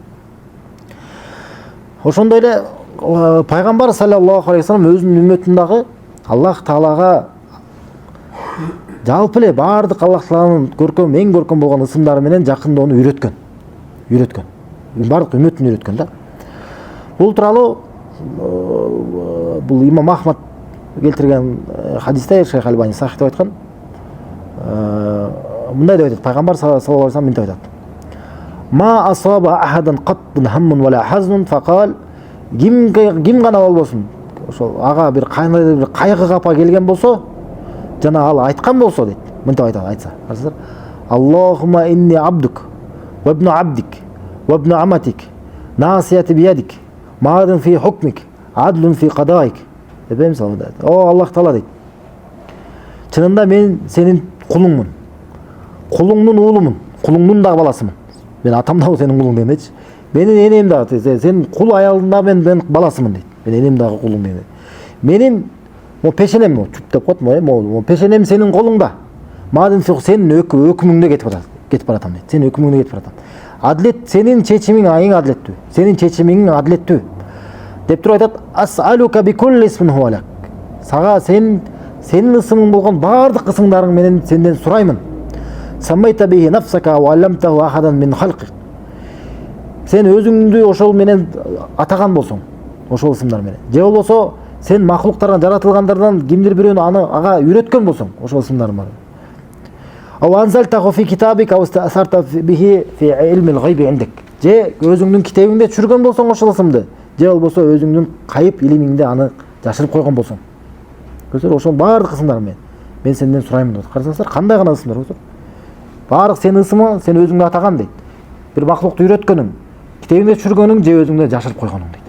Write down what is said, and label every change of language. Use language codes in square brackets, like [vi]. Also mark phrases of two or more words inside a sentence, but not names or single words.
[ky] Ошондой эле пайгамбар [ar] صلى الله عليه وسلم [ky] өзүнүн үммөтүн дагы Аллах Таалага жалпы эле баардык Аллах Тааланын көркөм, эң көркөм болгон ысымдары менен жакындоону үйрөткөн. Баардык үммөтүн үйрөткөн да. Бул тууралуу бул имам Ахмад келтирген хадисте Шейх Альбани сахих деп айткан. Мындай деп айтат, пайгамбар [ar] صلى الله عليه وسلم [ky] мындай айтат. [ar] ما أصاب أحداً قط همٌّ ولا حزنٌ فقال, [ky] ким гана болбосун ошол ага бир кайнайды бир кайгы капа келген болсо, жана ал айткан болсо дейт, мынтип айтат, айтса карасыздар, [ar] اللهم إني عبدك وابن عبدك وابن أمتك ناصيتي بيدك ماضٍ فيّ حكمك عدلٌ فيّ قضاؤك [ky] деп мисалы дейт. О Аллах Таала дейт, чынында мен сенин кулуңмун, кулуңдун уулумун, кулуңдун дагы баласымын. Мен атам дагы сенин кулуң дейт. Менин энем дагы, сен кул аялдын да мен баласымын дейт. Мен энем дагы кулуң дейт. Менин пешенем чуп деп коет, пешенем сенин колуңда. Мадин сенин өкүмүңдө кетип баратам дейт. Сенин өкүмүңдө кетип баратам. Адлет сенин чечимиң эң адлеттүү. Сенин чечимиң адлеттүү. Деп туруп айтат: [ar] "أسألك بكل اسم هو لك." [ky] Сага сенин ысымың болгон баардык ысымдарың менен сенден сураймын. [ar] سميت به نفسك أو علمته أحداً من خلقك. [ky] Сен өзүңдү ошол менен атаган болсоң, ошол ысымдар менен. Же болбосо сен махлуктардан, жаратылгандардан кимдир бирөөнү ага үйрөткөн болсоң, ошол ысымдар менен. [ar] أو أنزلته في كتابك أو استأثرت به في علم الغيب عندك. [ky] Же өзүңдүн китебиңде түшүргөн болсоң ошол ысымды, же болбосо өзүңдүн кайып илимиңде аны жашырып койгон болсоң. Көрсөңөр, ошол баардык ысымдар менен мен сенден сураймын деп. Карасаңыздар, кандай гана ысымдар көрсөңөр. Баардык сенин ысымың, сен өзүңдү атаган дейт. Бир махлукту үйрөткөнүң, китебиңде түшүргөнүң, же өзүңдө жашырып койгонуң дейт.